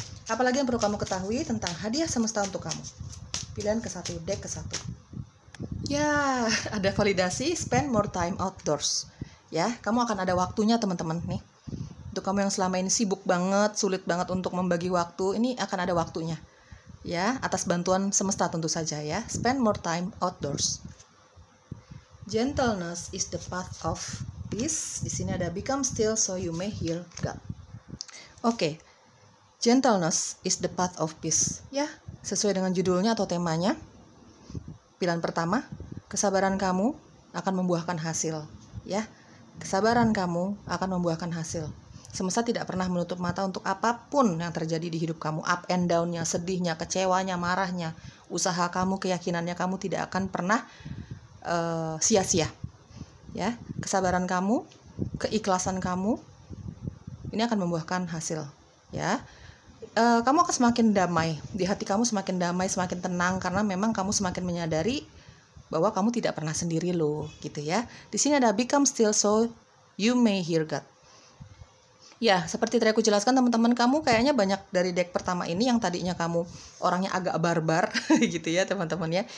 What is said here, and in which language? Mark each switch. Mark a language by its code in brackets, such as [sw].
[id] Apalagi yang perlu kamu ketahui tentang hadiah semesta untuk kamu? Pilihan ke-1, deck ke-1. Ya, ada validasi, [en] spend more time outdoors. [id] Ya, kamu akan ada waktunya teman-teman nih. Untuk kamu yang selama ini sibuk banget, sulit banget untuk membagi waktu, ini akan ada waktunya. Ya, atas bantuan semesta tentu saja ya. [en] Spend more time outdoors. Gentleness is the path of peace. [id] Di sini ada [en] become still so you may hear God. [id] Oke. [en] Gentleness is the path of peace. [id] Ya, sesuai dengan judulnya atau temanya. Pilihan pertama, kesabaran kamu akan membuahkan hasil. Ya, kesabaran kamu akan membuahkan hasil. Semesta tidak pernah menutup mata untuk apapun yang terjadi di hidup kamu. Up and down-nya, sedihnya, kecewanya, marahnya, usaha kamu, keyakinannya kamu tidak akan pernah sia-sia. Ya, kesabaran kamu, keikhlasan kamu, ini akan membuahkan hasil. Ya, kamu akan semakin damai, di hati kamu semakin damai, semakin tenang, karena memang kamu semakin menyadari bahwa kamu tidak pernah sendiri loh, gitu ya. Di sini ada [en] become still so you may hear God. [id] Ya, seperti tadi aku jelaskan teman-teman, kamu kayaknya banyak dari deck pertama ini yang tadinya kamu orangnya agak barbar, gitu ya teman-teman ya.